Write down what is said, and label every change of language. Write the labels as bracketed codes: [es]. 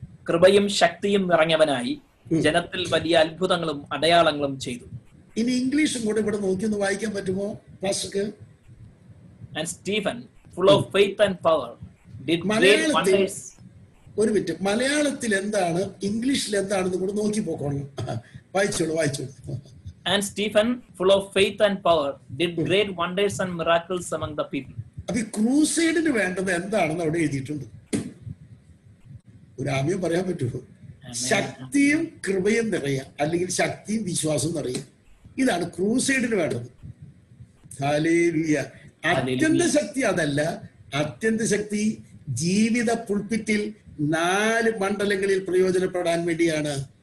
[ml] കൃപയും ശക്തിയും നിറഞ്ഞവനായി ജനത്തിൽ വലിയ അത്ഭുതങ്ങളും അടയാളങ്ങളും ചെയ്തു. ഇനി ഇംഗ്ലീഷും കൂടെ ഇവിടെ നോക്കി ഒന്ന് വായിക്കാൻ പറ്റുമോ പാസ്റ്റർക്ക്? [en] And Stephen, full of faith and power, did great wonders. [ml] ഒരു മിനിറ്റ്, മലയാളത്തിൽ എന്താണ് അംഗ്ലീഷിൽ എന്താണെന്ന് കൂടെ നോക്കി പോക്കോളൂ. വായിച്ചോളൂ. [en] And Stephen, full of faith and power, did great wonders and miracles among the people. [ml] അപ്പൊ ഈ ക്രൂസൈഡിന് വേണ്ടത് എന്താണെന്ന് അവിടെ എഴുതിയിട്ടുണ്ട്. ഒരു ആമ്യം പറയാൻ പറ്റുമോ? ശക്തിയും കൃപയും നിറയുക, അല്ലെങ്കിൽ ശക്തിയും വിശ്വാസവും നിറയുക. ഇതാണ് ക്രൂസൈഡിന് വേണ്ടത്. ഹല്ലേലൂയ. അത്യന്ത ശക്തി അതല്ല. അത്യന്ത ശക്തി ജീവിത പുൾപിറ്റിൽ 4 മണ്ഡലങ്ങളിൽ പ്രയോജനപ്പെടാൻ വേണ്ടിയാണ്.